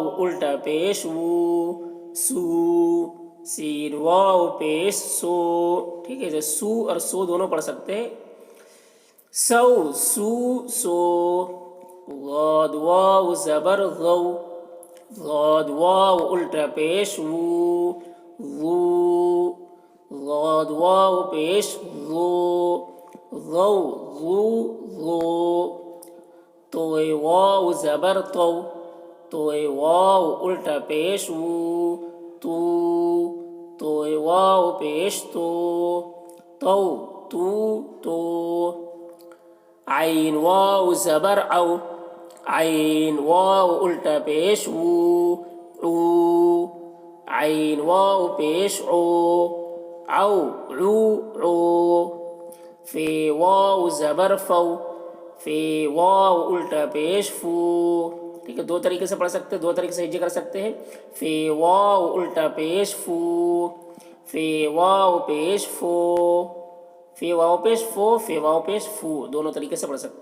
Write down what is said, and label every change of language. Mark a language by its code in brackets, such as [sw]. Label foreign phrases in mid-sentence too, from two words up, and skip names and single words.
[ur] الٹا پیش وو، سو، سین واو پیش سو، ٹھیک ہے، سو اور سو دونوں پڑھ سکتے ہیں، سو، سو، سو، غاد واو زبر غو، غاد واو الٹا پیش وو، غو، غاد واو پیش غو، غو، غو، غو، توئے واو زبر تو، توئے واو الٹا پیش وو، تو، توئے واو پیش تو، تو، تو، تو، عین واو زبر او، عین واو الٹا پیش وو، او، عین واو پیش او، او، عو، عو، فے واو زبر فو، فے واو الٹا پیش فو، ٹھیک ہے، دو طریقے سے پڑھ سکتے ہیں، دو طریقے سے ہجے کر سکتے ہیں، فے واو الٹا پیش فو، فے واو پیش فو، فے واو پیش فو، فے واو پیش فو، دونوں طریقے سے پڑھ سکتے